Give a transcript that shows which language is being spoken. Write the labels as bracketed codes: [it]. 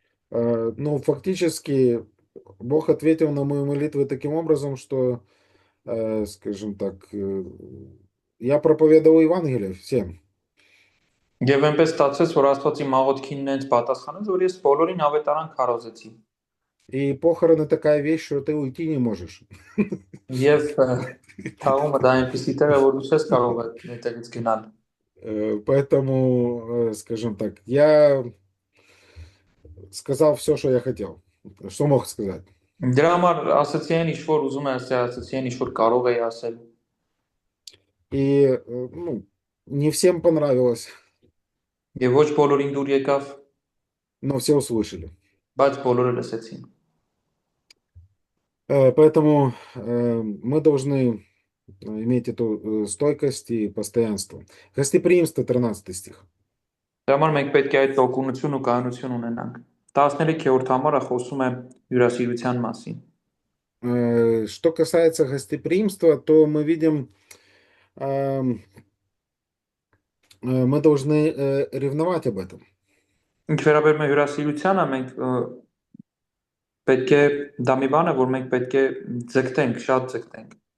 [ru] Ну, фактически, Бог ответил на мою молитву таким образом, что, скажем так, я проповедовал Евангелие всем. [hy] Եվ այնպես ստացվեց, որ Աստված իմ աղոթքին ինձ պատասխանեց, որ ես բոլորին ավետարան քարոզեցի։ [ru] И похороны такая вещь, что ты уйти не можешь. [hy] Եվ թաղումը դա այնպեսի տեղ է, որ դու չես կարող այդտեղից գնալ։ [ru] Поэтому, скажем так, я сказал все, что я хотел, что мог сказать. [hy] Դրա համար ասացի այն ինչ որ ուզում եմ ասել, ասացի այն ինչ որ կարող էի ասել։ [ru] И, не всем понравилось, [hy] Եվ ոչ բոլորին դուր եկավ, [ru] но все услышали. [hy] բայց բոլորը լսեցին։ [ru] Поэтому мы должны иметь эту стойкость и постоянство. Гостеприимство, 13 стих. [hy] Դրա համար մենք պետք է այդ տոկունություն ու կայունություն ունենանք։ 13-րդ համարը խոսում է հյուրասիրության մասին։ [ru] Что касается гостеприимства, то мы видим, мы должны ревновать об этом. [hy] Ինչ վերաբերում է հյուրասիրությանը, մենք պետք է դա մի բան է, որ մենք պետք է ձգտենք, շատ ձգտենք։